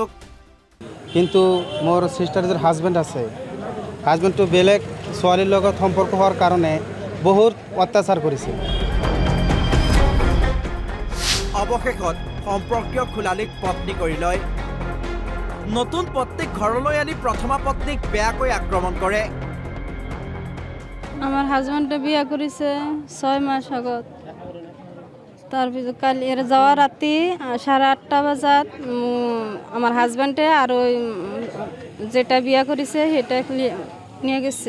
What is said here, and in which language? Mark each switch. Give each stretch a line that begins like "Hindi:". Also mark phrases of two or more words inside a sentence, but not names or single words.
Assamese: কিন্তু মোৰ চিষ্টাৰৰ হাজবেণ্ড আছে, হাজবেণ্ডটো বেলেগ ছোৱালীৰ লগত সম্পৰ্ক হোৱাৰ কাৰণে বহুত অত্যাচাৰ কৰিছে। অৱশেষত সম্পৰ্কীয় খুলালীক পত্নী কৰি লয়। নতুন পত্নীক ঘৰলৈ আনি প্ৰথমা পত্নীক বেয়াকৈ আক্ৰমণ কৰে।
Bangla: আমার হাজবেন্ডে বিয়া করেছে 6 মাস আগত। তারপর কাল এর যাওয়ার রাতে 8:30 বাজাত আমার হাজবেন্ডে আর ওই যেটা বিয়া করেছে সেটা নিয়ে গেছে।